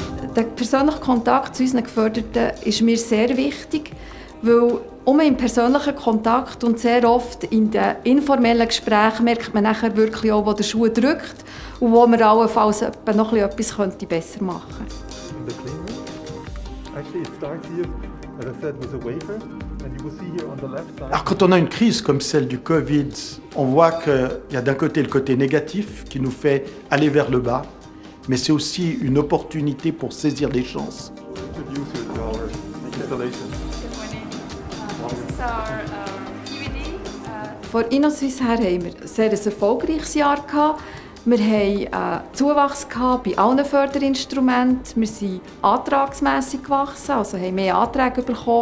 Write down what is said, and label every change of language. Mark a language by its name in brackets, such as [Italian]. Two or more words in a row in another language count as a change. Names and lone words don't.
[German] Der persönliche Kontakt zu unseren Geförderten ist mir sehr wichtig, weil im persönlichen Kontakt und sehr oft in den informellen Gesprächen merkt man nachher wirklich auch, wo der Schuh drückt und wo man allenfalls noch etwas besser machen könnte. [French] Alors quand on a une crise comme celle du Covid, on voit qu'il y a d'un côté le côté négatif qui nous fait aller vers le bas, mais c'est aussi une opportunité pour saisir des chances. [German] Von InnoSwiss her haben wir ein sehr erfolgreiches Jahr gehabt. Wir haben Zuwachs bei allen Förderinstrumenten. Wir sind antragsmässig gewachsen, also haben mehr Anträge bekommen.